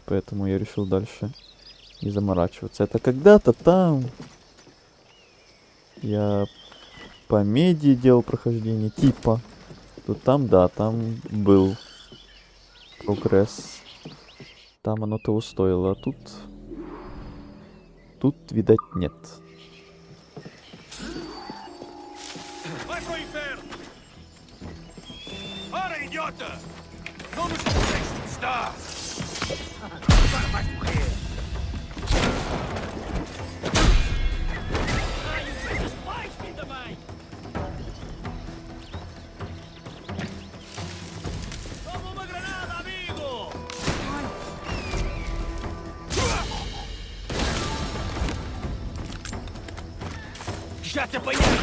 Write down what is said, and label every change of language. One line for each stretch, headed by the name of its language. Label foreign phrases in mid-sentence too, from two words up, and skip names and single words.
Russian: Поэтому я решил дальше не заморачиваться. Это когда-то там я по меди делал прохождение типа. То там, да, там был прогресс. Там оно того стоило, а тут... Тут, видать, нет.
Portuguese: Vai pro inferno! Ora, idiota! Não nos deixes de estar! Agora vais morrer! Ai, o que vocês faz, filho da mãe? Toma uma granada, amigo! Já te apanhei!